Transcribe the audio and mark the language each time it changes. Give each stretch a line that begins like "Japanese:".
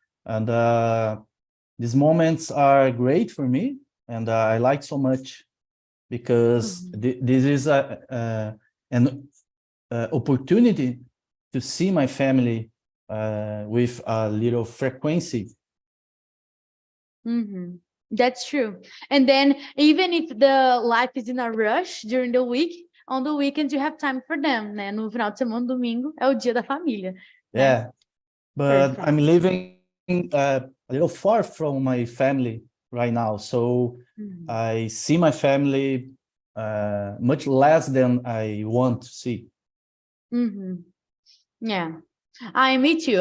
English: And these moments are great for me, and I like so much because this is an opportunity to see my family with a little frequency. That's true. And then even if the life is in a rush during the week, on the weekends you have time for them, né?
Portuguese: No final de semana, domingo, é o dia da família.
English: Yeah,
Portuguese: Né?
English: but Perfect. I'm living a little far from my family right now, so I see my family much less than I want to see. Yeah, me too.